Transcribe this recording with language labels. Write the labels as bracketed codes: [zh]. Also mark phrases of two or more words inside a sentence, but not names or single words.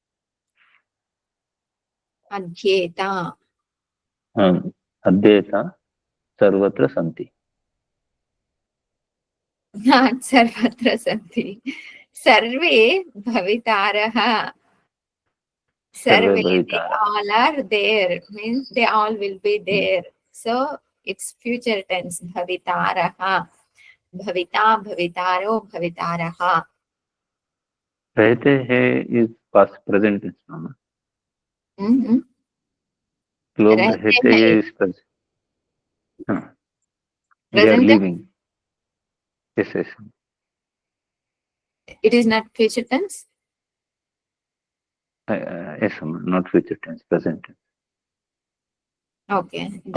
[sa] Adhyeta. अध्येता, सर्वत्र शान्ति. Not सर्वत्र शान्ति. सर्वे भवितारः. Sarve, [en] they all are there. Means they all will be there. So it's future tense. [sa] Bhavitaraha. भविता, भवितारौ, भवितारः. [hi] रहते है [en] is past present tense. [hi] लोग रहते है [en] is present. They are living. Yes, yes. It is not future tense? Yes, not future tense, present tense. Okay. Then